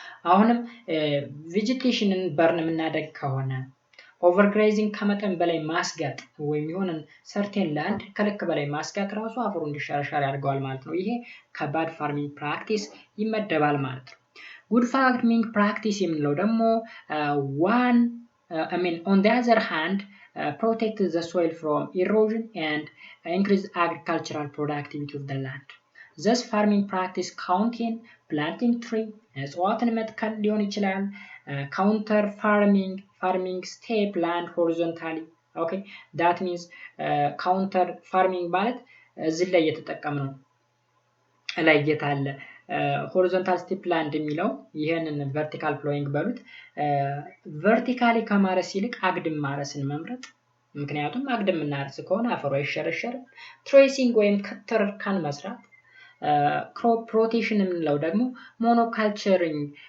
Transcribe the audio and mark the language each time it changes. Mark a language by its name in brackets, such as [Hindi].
[Amharic] አሁንም ቬጂቴሽንን በርን የምናደግ ከሆነ ኦቨርግራዚንግ ከመጠን በላይ ማስጋጥ ወይም የሆነ ሰርቴን ላንድ ከልክ በላይ ማስጋጥ ራሱ አፈሩ እንዲሸረሸር ያደርገዋል ማለት ነው ይሄ ከባድ ፋርሚንግ ፕራክቲስ ይመደባል ማለት ነው ጉድ ፋርሚንግ ፕራክቲስ የምንለው ደግሞ one [English] on the other hand, protect the soil from erosion and increase agricultural productivity of the land. Thus farming practice contain planting tree, [Amharic] እጽዋትን መትከል ሊሆን ይችላል። [English] counter farming step land horizontally. Okay, that means counter farming [Amharic] ማለት እዚህ ላይ እየተጠቀምነው ላይ የታለ ሆሪዞንታል ስቴፕ ላንድ የሚለው ይሄንን ቨርቲካል ፕሎዊንግ በሉት ቨርቲካሊ ከማረስ ይልቅ አግድም ማረስን መምረጥ። ምክንያቱም አግድም እናርስ ከሆነ አፈሩ አይሸረሸርም። ትሬሲንግ ወይም ክትር ካን መስራት። ክሮፕ ሮቴሽን የምንለው ደግሞ ሞኖካልቸሪንግ